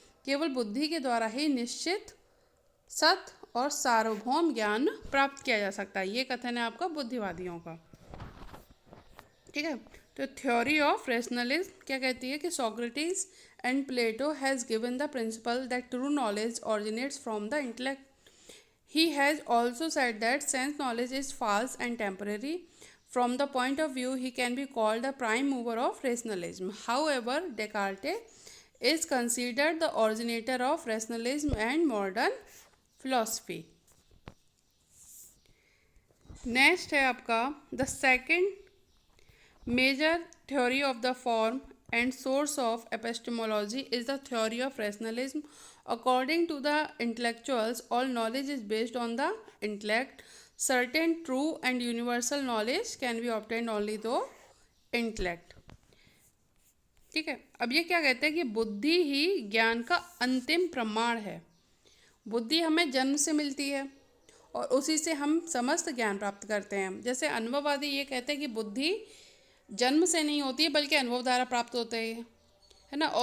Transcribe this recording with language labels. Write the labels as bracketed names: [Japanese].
[Hindi] केवल बुद्धि के द्वारा ही निश्चित, सत्य और सार्वभौम ज्ञान प्राप्त किया जा सकता है। ये कथन है आपका बुद्धिवादियों का, ठीक है। [English] तो theory of rationalism [Hindi] क्या कहती है कि [English] Socrates and Plato has given the principle that true knowledge originates from the intellect. He has also said that sense knowledge is false and temporary. From the point of view, he can be called the prime mover of rationalism. However, Descartes is considered the originator of rationalism and modern philosophy. Next [Hindi] है आपका [English] the second major theory of the form and source of epistemology is the theory of rationalism. According to the intellectuals, all knowledge is based on the intellect. Certain true and universal knowledge can be obtained only through intellect. [Hindi] ठीक है, अब ये क्या कहते हैं कि बुद्धि ही ज्ञान का अंतिम प्रमाण है। बुद्धि हमें जन्म से मिलती है और उसी से हम समस्त ज्ञान प्राप्त करते हैं। जैसे अनुभववादी ये कहते हैं कि बुद्धि जन्म से नहीं होती है बल्कि अनुभव द्वारा प्राप्त होते हैं, है ना।